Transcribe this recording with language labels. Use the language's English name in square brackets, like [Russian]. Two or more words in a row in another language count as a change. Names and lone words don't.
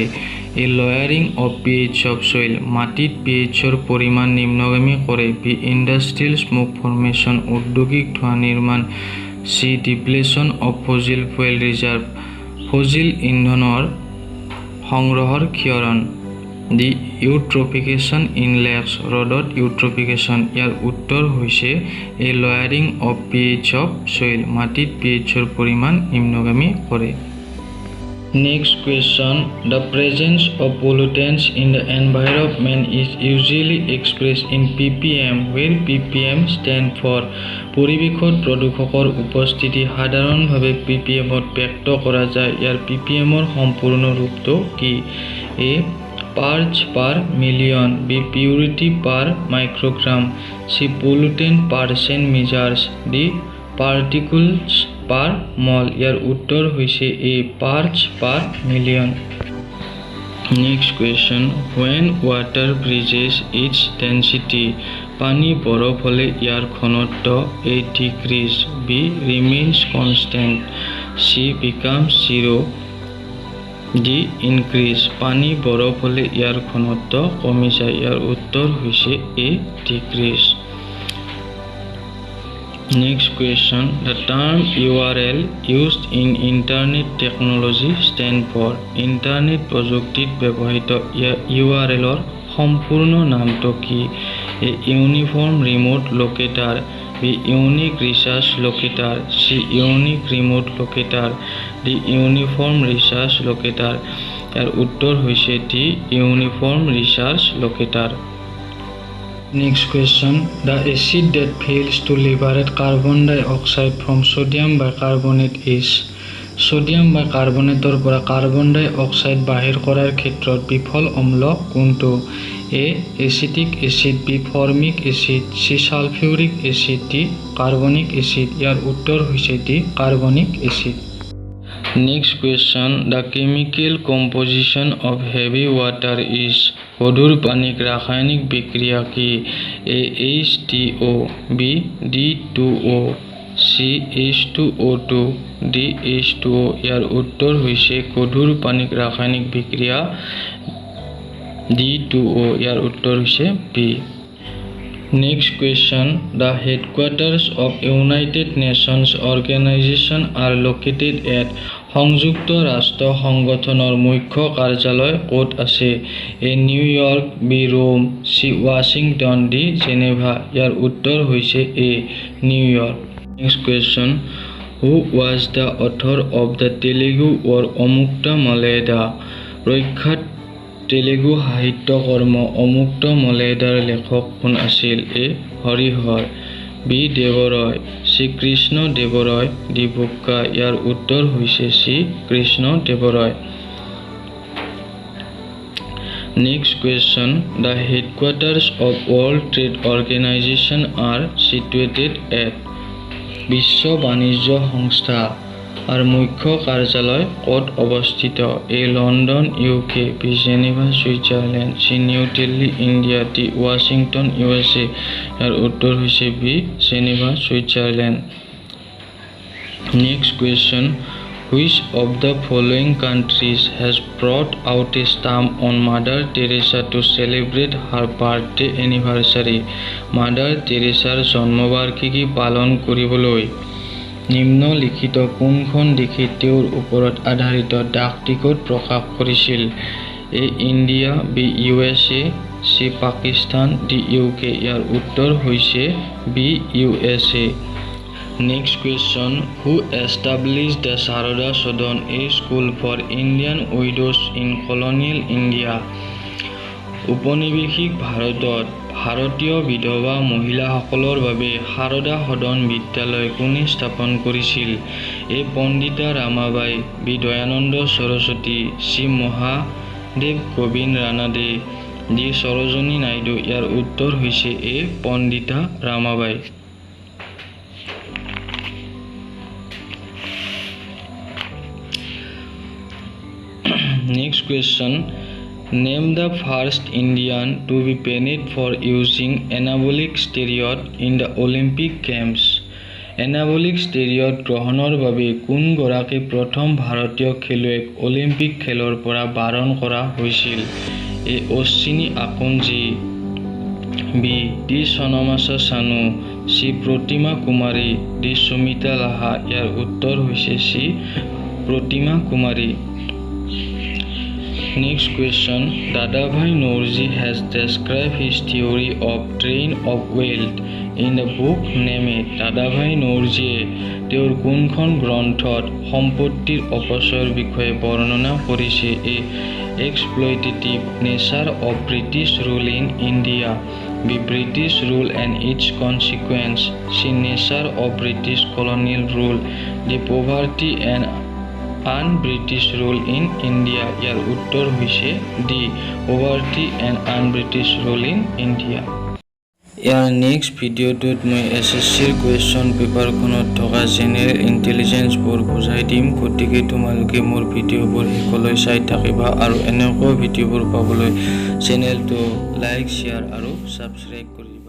[English] a lowering of pH of soil, [Assamese] মাটিত pHৰ পৰিমাণ নিম্নগামী কৰে, [English] b industrial smoke formation, [Assamese] ঔদ্যোগিক ধোঁৱা নিৰ্মাণ, [English] c depletion of fossil fuel reserve, [Assamese] ফজিল ইন্ধনৰ সংগ্ৰহৰ ক্ষৰণ। [English] the eutrophication in lakes [Assamese] হ্ৰদত ইউট্ৰফিকেশ্যন ইয়াৰ উত্তৰ হৈছে [English] a lowering of pH of soil [Assamese] মাটিত pHৰ পৰিমাণ নিম্নগামী কৰে [English] Next question the presence of pollutants in the environment is usually expressed in ppm where ppm stand for [Assamese] পৰিৱেশত প্ৰদূষকৰ উপস্থিতি সাধাৰণভাৱে ppm ত ব্যক্ত কৰা যায় ইয়াৰ ppm ৰ সম্পূৰ্ণ ৰূপটো কি [English] a parts per million b purity per microgram c pollutant percent measures d particles per mole [Assamese] ইয়াৰ উত্তৰ হৈছে [English] a parts per million Next question when water reaches its density [Assamese] পানী বৰফ হলে ইয়াৰ ঘনত্ব [English] a decrease b remains constant c becomes zero d increase [Assamese] পানী বৰফ হলে ইয়াৰ ঘনত্ব কমি যায় ইয়াৰ উত্তৰ হৈছে [English] a decrease Next question the term URL used in internet technology stand for [Assamese] internet প্ৰযুক্তিত ব্যৱহৃত URL ৰ সম্পূৰ্ণ নামটো কি [English] a uniform remote locator b unique research locator c unique remote locator d uniform research locator [Assamese] ইয়াৰ উত্তৰ হৈছে [English] d uniform research locator Next question the acid that fails to liberate carbon dioxide from sodium bicarbonate is sodium bicarbonate [Assamese] ৰ পৰা [English] carbon dioxide [Assamese] বাহিৰ কৰাৰ ক্ষেত্ৰত বিফল অম্ল কোনটো [English] a acetic acid b formic acid c sulfuric acid d carbonic acid [Assamese] ইয়াৰ উত্তৰ হৈছে [English] d carbonic acid Next question the chemical composition of heavy water is [Assamese] গধুৰ পানীক ৰাসায়নিক বিক্ৰিয়া কি [English] a H2O b D2O c H2O2 d H2O [Assamese] ইয়াৰ উত্তৰ হৈছে গধুৰ পানীক ৰাসায়নিক বিক্ৰিয়া [English] D2O [Assamese] ইয়াৰ উত্তৰ হৈছে [English] b Next question the headquarters of United Nations organization are located at [Assamese] সংযুক্ত ৰাষ্ট্ৰ সংগঠনৰ মুখ্য কাৰ্যালয় ক'ত আছে এ নিউয়ৰ্ক বি ৰোম চি ৱাশ্বিংটন ডি জেনেভা ইয়াৰ উত্তৰ হৈছে এ নিউয়ৰ্ক [English] Next question who was the author of the Telugu work Amukta Malyada [Assamese] প্ৰখ্যাত তেলেগু সাহিত্য কৰ্ম অমুক্ত মলয়দাৰ লেখক কোন আছিল এ হৰিহৰ বি দেৱৰয় শ্ৰী কৃষ্ণ দেৱৰয় ডি বুক্কা ইয়াৰ উত্তৰ হৈছে শ্ৰী কৃষ্ণ দেৱৰয় [English] Next question the headquarters of World Trade Organization are situated at [Assamese] বিশ্ব বাণিজ্য সংস্থা আর মুখ্য কাৰ্যালয় ক'ত অৱস্থিত এ লণ্ডন ইউকে বি জেনেভা ছুইজাৰলেণ্ড চি নিউ দিল্লী ইণ্ডিয়া ডি ৱাশ্বিংটন USA ইয়াৰ উত্তৰ হৈছে বি জেনেভা ছুইজাৰলেণ্ড [English] Next question which of the following countries has brought out a stamp on Mother Teresa to celebrate her birthday anniversary [Assamese] Mother Teresaৰ জন্মবাৰ্ষিকী পালন কৰিবলৈ নিম্নলিখিত কোনখন দেশে তেওঁৰ ওপৰত আধাৰিত ডাক টিকট প্ৰকাশ কৰিছিল এ ইণ্ডিয়া বি USA চি পাকিস্তান ডি UK ইয়াৰ উত্তৰ হৈছে বি USA [English] Next question who established the Saroda Sadan a school for Indian widows in colonial India [Assamese] উপনিবেশিক ভাৰতত ভাৰতীয় বিধৱা মহিলাসকলৰ বাবে সাৰদা সদন বিদ্যালয় কোনে স্থাপন কৰিছিল এ পণ্ডিতা ৰামাবাই বি দয়ানন্দ সৰস্বতী চি মহাদেৱ গোবিন্দ ৰানাডে ডি সৰোজনী নাইডু ইয়াৰ উত্তৰ হৈছে এ পণ্ডিতা ৰামাবাই [English] Next question Name the first Indian to be banned for using anabolic steroid in the Olympic Games. Anabolic steroid [Assamese] গ্ৰহণৰ বাবে কোন গৰাকী প্ৰথম ভাৰতীয় খেলুৱৈক অলিম্পিক খেলৰ পৰা বাৰণ কৰা হৈছিল এ অশ্বিনী আকনজী বি ডি সনমাছা সানু চি প্ৰতিমা কুমাৰী ডি সুমিতা লাহা ইয়াৰ উত্তৰ হৈছে চি প্ৰতিমা কুমাৰী [English] Next question. Dadabhai Naoroji has described his theory of train of wealth in the book Name It. [Assamese] Dadabhai Naorojiয়ে তেওঁৰ কোনখন গ্ৰন্থত সম্পত্তিৰ অপচয়ৰ বিষয়ে বৰ্ণনা কৰিছে? [English] A. Exploitative nature of British rule in India. B. British rule and its consequence. C. Nature of British colonial rule. D. Poverty and un-British rule in India. [Assamese] ইয়াৰ উত্তৰ হৈছে D. [English] Poverty and un-British rule in India. [Assamese] ইয়াৰ নেক্সট ভিডিঅ'টোত মই SSCৰ [English] question paperখনত [Assamese] থকা [English] General Intelligenceবোৰ [Assamese] বুজাই দিম, গতিকে তোমালোকে মোৰ ভিডিঅ'বোৰ শেষলৈ চাই থাকিবা আৰু এনেকুৱা ভিডিঅ'বোৰ পাবলৈ চেনেলটো লাইক, শ্বেয়াৰ আৰু ছাবস্ক্ৰাইব কৰি